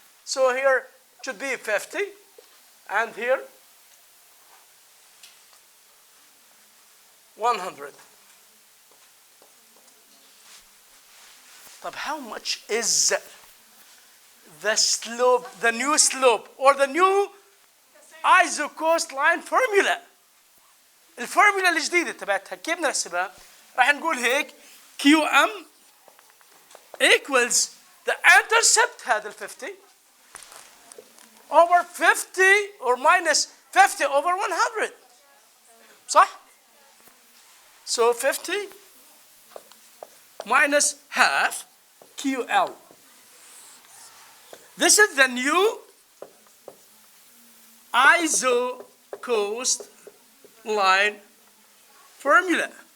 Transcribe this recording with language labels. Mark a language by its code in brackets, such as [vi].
[en] So here it should be 50 and here 100. But how much is the slope, the new slope or the new ISO cost line formula? [ar] الفورمولا الجديدة تبعتها كيف نحسبها؟ راح نقول هيك [en] QM equals the intercept [ar] هذا ال 50 [en] over 50 or minus 50 over 100. صح؟ So 50 minus half QL. This is the new ISO cost line formula.